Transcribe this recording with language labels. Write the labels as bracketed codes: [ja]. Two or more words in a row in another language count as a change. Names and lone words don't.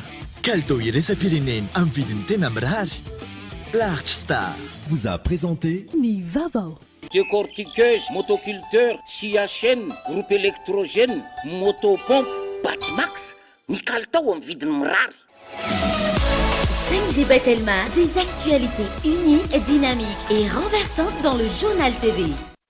[mg] Kalitao iraisam-pirenena amin'ny vidiny tena mirary. [fr] Large Star vous a présenté [mg] ny vaovao. [fr] Décortiqueuse, motoculteur, scia chaîne, groupe électrogène, motopompe, Batimax. [mg] ny kalitao amin'ny vidiny mirary. 5G Batelma, [fr] des actualités uniques, dynamiques et renversantes dans le journal TV.